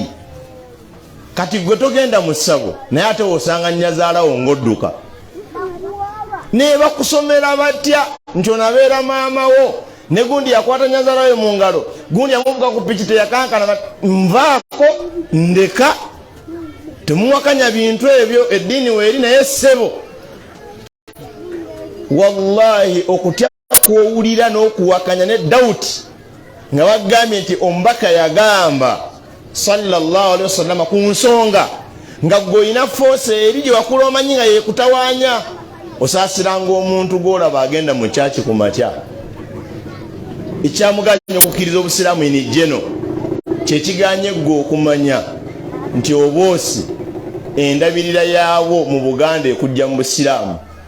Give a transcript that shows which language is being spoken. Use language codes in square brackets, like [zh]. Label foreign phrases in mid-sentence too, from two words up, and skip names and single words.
[lg] Kati gwe togenda mu ssabo naye ate osanga nnyazaalawo ng'odduka, ne bakusomera batya nti onabeera maamawo, ne gundi yakwata nnyazaalawo mu ngalo, gundi yamuvuga ku piki teyakankana, nvaako ndeka. Temuwakanya bintu ebyo, eddiini weeri, naye ssebo wallahi okutya kwowulira n'okuwakanya ne Dawuti nga bagambye nti omubaka yagamba [ar] صلى الله عليه وسلم [lg] ku nsonga nga gweolina foosi eri gye wakula omanyi nga yekutawaanya, osaasiranga omuntu gw'olaba agenda mu kyaki ku makya. Ekyamuganya okukkiriza obusiraamu ini jeno kyekiganye ggwe okumanya nti oboosi endabirira yaabwo mu Buganda ekujja mu busiraamu.